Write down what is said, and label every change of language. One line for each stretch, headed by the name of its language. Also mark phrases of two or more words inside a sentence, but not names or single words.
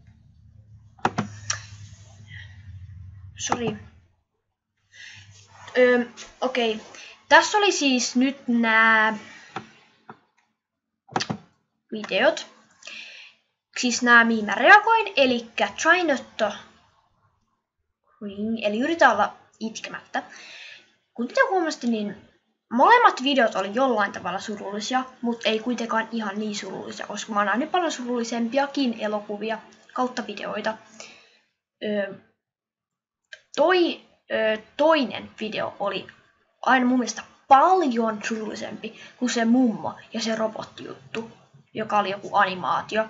Finnish: Sori. Okei. Tässä oli siis nyt nämä videot. Siis nämä, mihin mä reagoin.
English: Elikkä try not to cry,
Finnish: eli yritä olla itkemättä. Kuten te huomasitte, niin molemmat videot oli jollain tavalla surullisia, mutta ei kuitenkaan ihan niin surullisia, koska mä oon nähnyt paljon surullisempiakin elokuvia kautta videoita. Toinen video oli aina mun mielestä paljon surullisempi kuin se mummo ja se robottijuttu, joka oli joku animaatio.